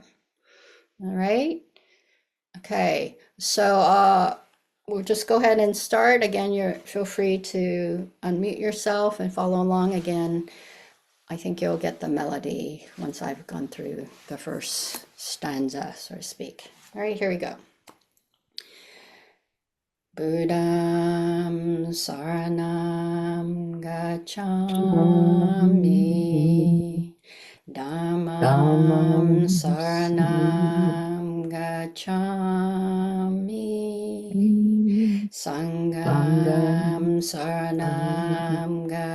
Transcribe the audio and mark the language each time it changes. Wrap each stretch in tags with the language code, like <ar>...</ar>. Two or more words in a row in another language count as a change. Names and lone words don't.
<en>All right. Okay. So we'll just go ahead and start. Again, feel free to unmute yourself and follow along again. I think you'll get the melody once I've gone through the first stanza, so to speak. All right, here we go.</en> <pi>Buddham saranam gacchami, Dhammam saranam gacchami, Sangham saranam</pi>